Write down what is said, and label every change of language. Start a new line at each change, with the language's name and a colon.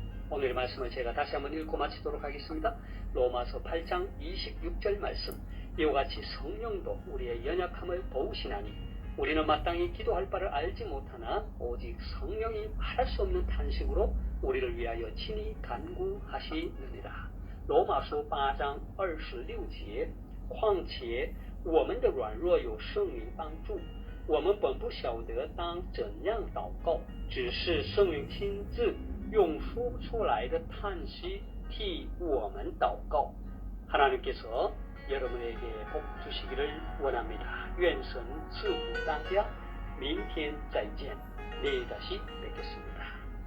Korean: 오늘 말씀을 제가 다시 한번 읽고 마치도록 하겠습니다. 로마서 8장 26절 말씀, 이와 같이 성령도 우리의 연약함을 도우시나니 우리는 마땅히 기도할 바를 알지 못하나 오직 성령이 말할 수 없는 탄식으로 우리를 위하여 친히 간구하시느니라.
Chinese: 로마서 8章26节，况且我们的软弱有圣灵帮助，我们本不晓得当怎样祷告，只是圣灵亲自用说不出来的叹息替我们祷告。
Korean: 하나님께서 여러분에게 복 주시기를 원합니다.
Chinese: 愿神赐福大家。明天再见，
Korean: 내일 다시 뵙겠습니다.